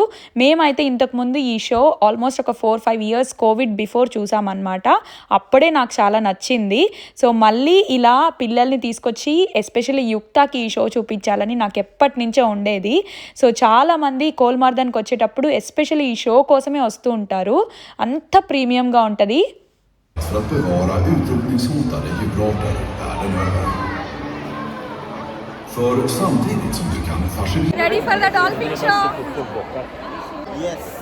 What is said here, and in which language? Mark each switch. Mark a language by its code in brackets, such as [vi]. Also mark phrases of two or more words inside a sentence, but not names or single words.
[te] మేమైతే ఇంతకుముందు ఈ షో ఆల్మోస్ట్ ఒక 4-5 [en] years covid before [te] చూసామన్నమాట. అప్పుడే నాకు చాలా నచ్చింది. సో మళ్ళీ ఇలా పిల్లల్ని తీసుకొచ్చి ఎస్పెషల్లీ యుక్తాకి ఈ షో చూపించాలని నాకు ఎప్పటి నుంచో ఉండేది. సో చాలామంది కోల్మార్దన్కి వచ్చేటప్పుడు ఎస్పెషల్లీ ఈ షో కోసమే వస్తూ ఉంటారు. అంత ప్రీమియంగా ఉంటుంది. [sv] För att bevara utrotningshotade djurarter världen över. För samtidigt som du kan fascinera... [en] Ready for the dolphin show? Yes.